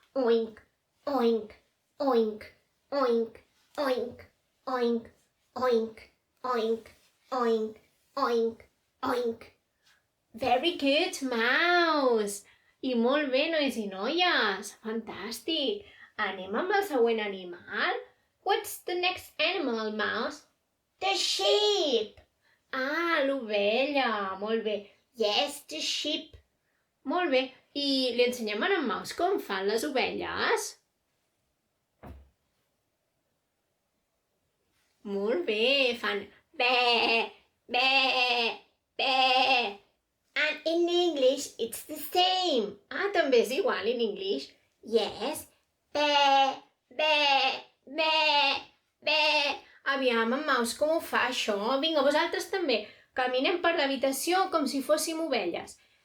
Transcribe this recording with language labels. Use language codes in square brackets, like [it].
[en] Oink, oink, oink, oink, oink, oink, oink, oink, oink, oink, oink. Very good, Mouse! [ca] I molt bé, nois i noies! Fantàstic! Anem amb el següent animal? [en] What's the next animal, Mouse? The sheep. [ca] Ah, l'ovella! Molt bé. [en] Yes, the sheep. [ca] Molt bé. I li ensenyem a en Mouse com fan les ovelles? Molt bé. Fan bé, bé, bé. [en] And in English, it's the same. [ca] Ah, també és igual [en] in English. Yes. Bé, bé, bé, bé. [ca] Aviam, en Mouse, com ho fa això? Vinga, vosaltres també. Caminem per l'habitació com si fóssim ovelles.